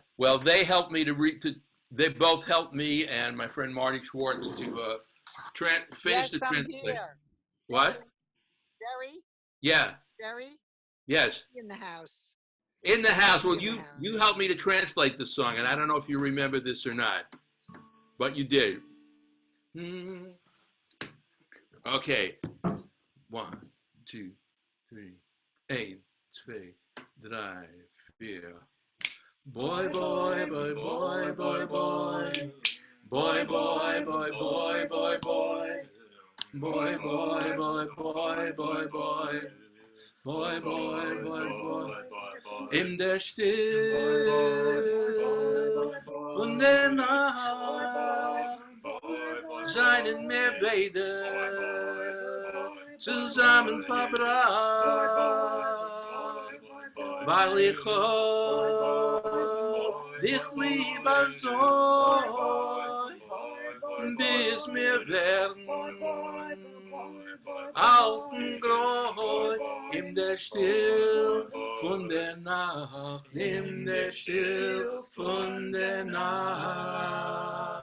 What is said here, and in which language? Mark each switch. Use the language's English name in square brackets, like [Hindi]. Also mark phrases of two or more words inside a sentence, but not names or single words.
[English] Well, they helped me they both helped me and my friend Marty Schwartz to finish the translation. What? Gerry? Yeah. Gerry? Yes. In the house. In the house. Well, you helped me to translate the song, and I don't know if you remember this or not, but you did. Okay. 1, 2, 3, 1, 2, 3, 4. Boy, boy, boy, boy, boy, boy. Boy, boy, boy, boy, boy, boy. Boy, boy, boy, boy, boy, boy. Boy, boy, boy, boy. [German] In der Stille von der Nacht seien wir beide zusammen verbracht, weil ich dich lieber so, bis wir werden alten Gräu in der Still von der Nacht, in der Still von der Nacht.